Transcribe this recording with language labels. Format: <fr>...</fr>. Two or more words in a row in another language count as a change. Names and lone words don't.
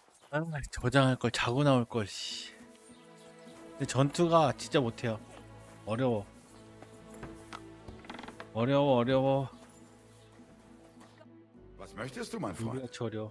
<ko>아, 저장할 걸 자고 나올 걸. 씨. 근데 전투가 진짜 못해요. 어려워. 어려워.</ko> <de>Was möchtest du, mein Freund?</de> <ko>유리같이 어려워.</ko>